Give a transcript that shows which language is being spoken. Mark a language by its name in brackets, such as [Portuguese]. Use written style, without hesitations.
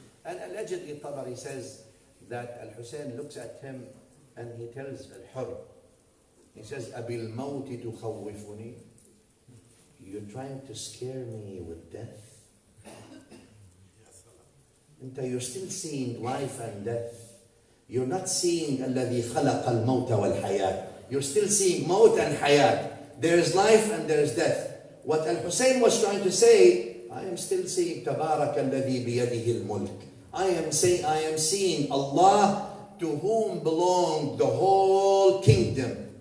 [English] And allegedly, Tabari says that Al-Hussein looks at him and he tells Al-Hurr, he says, [Arabic] Abil mawti tukhawwifuni? [English] You're trying to scare me with death? You're still seeing life and death. You're not seeing [Arabic] الذي خلق الموت والحياة. [English] You're still seeing maut and hayat. There is life and there is death. What Al-Hussein was trying to say, I am still seeing [Arabic] تبارك الذي بيده الملك. [English] I am seeing Allah, to whom belong the whole kingdom.